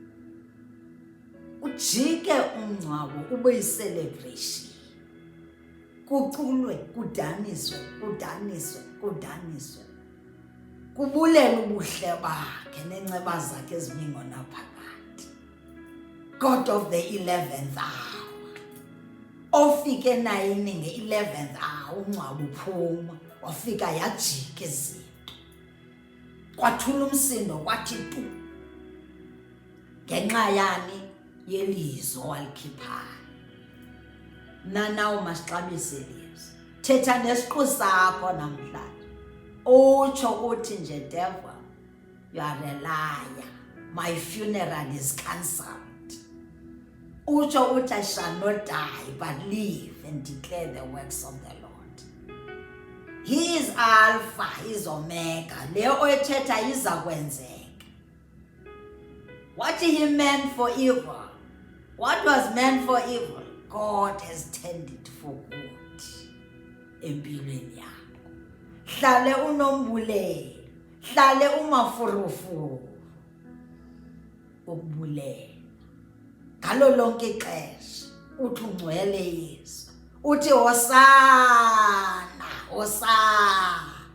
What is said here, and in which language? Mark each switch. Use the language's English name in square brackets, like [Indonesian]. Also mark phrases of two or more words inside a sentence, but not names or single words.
[Xhosa] Ujike umngcwabo ube yi-celebration, kuculwe, kudaniswe, kudaniswe, kudaniswe, kubulela ubuhle bakhe neenceba zakhe ezibingonaphakade. [English] God of the 11th hour, [Xhosa] ofike eNayini nge-11th hour, umngcwabo uphuma, wafika yajika izinto. kwathula umsindo kwathi tu ngenxa yani yelizwi walikhiphayo. Nawo masixabise ilizwi. Thetha nesiqu sakho namhlanje. Utsho uthi nje, [English] devil, you are a liar. My funeral is cancelled. [Xhosa] Utsho uthi, [English] I shall not die but live and declare the works of the Lord. He is Alpha, he is Omega. [Xhosa] Le oyithetha iza kwenzeka. [English] What he meant for evil, what was meant for evil, God has turned it for good. [Xhosa] Empilweni yakho. Hlale unombulelo. Hlale umafurufuru. Ukubulela. Ngalo lonke ixesha uthi ungcwele Yesu. Uthi hosana, hosana.